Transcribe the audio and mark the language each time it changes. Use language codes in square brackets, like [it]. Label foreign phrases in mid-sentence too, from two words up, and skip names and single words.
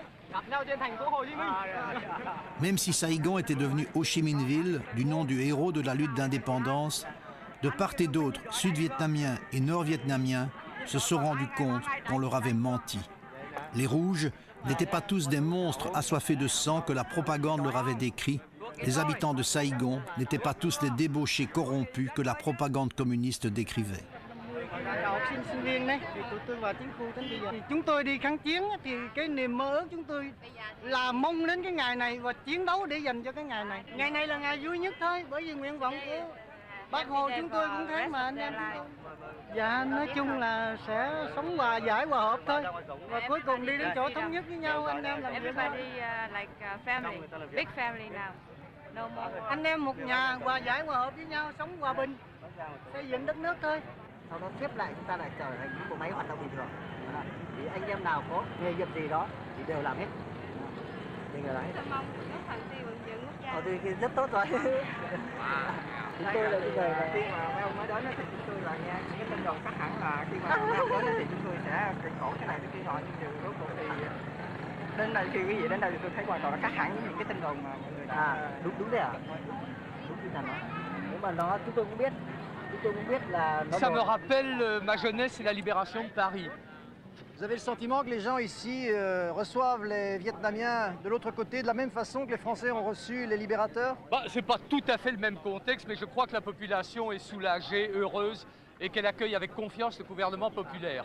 [fr] Même si Saigon était devenu Ho Chi Minh Ville, du nom du héros de la lutte d'indépendance, de part et d'autre, Sud-Vietnamiens et Nord-Vietnamiens se sont rendus compte qu'on leur avait menti. Les Rouges n'étaient pas tous des monstres assoiffés de sang que la propagande leur avait décrits. Les habitants de Saigon n'étaient pas tous les débauchés corrompus que la propagande communiste décrivait. [vi] Sinh viên đấy thì tôi vào chính phủ thì chúng tôi đi kháng chiến thì cái niềm mơ ước chúng tôi là mong đến cái ngày này và chiến đấu để dành cho cái ngày này. Ngày này là ngày vui nhất thôi, bởi vì nguyện vọng của Bác Hồ chúng tôi cũng thế mà anh em chúng tôi. Dạ, nói chung là sẽ sống hòa giải hòa hợp thôi. Và cuối cùng đi đến chỗ thống nhất với nhau, anh em làm việc thôi. [en] Family, big family now. No more. [vi] Anh em một nhà hòa giải hòa hợp với nhau, sống hòa bình, xây dựng đất nước thôi. Sau đó xếp lại chúng ta lại trở thành những bộ máy hoạt động bình thường. Thì anh em nào có nghề nghiệp gì đó thì đều làm hết. Mình là đấy. Thì rất tốt rồi. Chúng tôi là những người mà khi mà mấy ông mới đến thì chúng tôi là nghe những cái tin đồn chắc hẳn là khi mà mấy ông đến thì chúng tôi sẽ cực khổ cái này cái kia nọ, nhưng mà rốt cuộc thì đến đây khi quý vị đến đây thì tôi thấy hoàn toàn là khác hẳn với những cái tin đồn mà mọi người đúng đấy à? Đúng như là nó. Nếu mà nó chúng tôi cũng biết. [fr] Ça me rappelle ma jeunesse et la libération de Paris. Vous avez le sentiment que les gens ici reçoivent les Vietnamiens de l'autre côté de la même façon que les Français ont reçu les libérateurs? C'est pas tout à fait le même contexte, mais je crois que la population est soulagée, heureuse, et qu'elle accueille avec confiance le gouvernement populaire.